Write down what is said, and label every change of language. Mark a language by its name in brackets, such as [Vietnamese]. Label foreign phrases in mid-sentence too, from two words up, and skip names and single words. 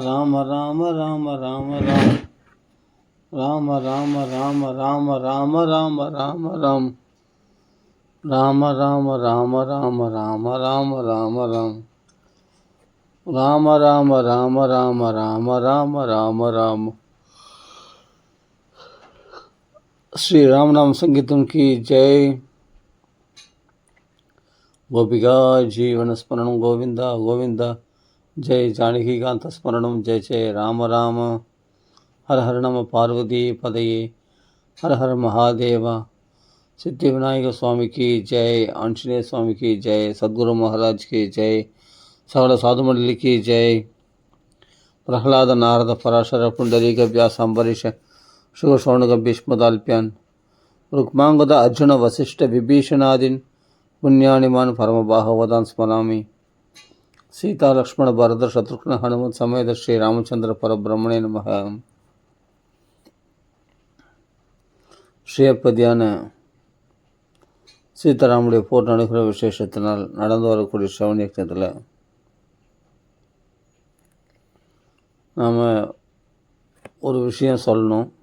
[Hindi] ராம ராம ராம ராம ராம் ராம ராம ராம ராம ராம ராம ராம் ராம ராம ராம ராம ராம ராம ராம ராம் ராம ராம ராம ராம ராம ராம ராம ராம் श्री राम नाम संगीतम की जय। [Sanskrit] गोपिका जीवन स्मरण गोविंदा गोविंदा जय जानकी कांत स्मरणम जय जय राम राम हर हर नम पार्वती पदये हर हर महादेव। [Hindi] सिद्धि विनायक स्वामी की जय, आंजनेय स्वामी की जय, सद्गुरु महाराज की जय, सकल साधु मंडली की जय। [Sanskrit] प्रहलाद नारद पराशर पुंडरीक व्यास अम्बरीश शुभ शौनक भीष्मदाल्प्यान रुक्मांगद अर्जुन वसिष्ठ विभीषणादीन पुण्यानिमान परमबाहवदान स्मरामि। सीता लक्ष्मण भरत शत्रुघ्न हनुमत समेत श्री रामचंद्र परब्रह्मणे नमः। [Tamil] ஸ்ரீயப்பதியான சீதாராமுடைய போர் நடக்கிற விசேஷத்தினால் நடந்து வரக்கூடிய ஸ்ரவண யக்ஞத்தில் நாம் ஒரு விஷயம் சொல்லணும்.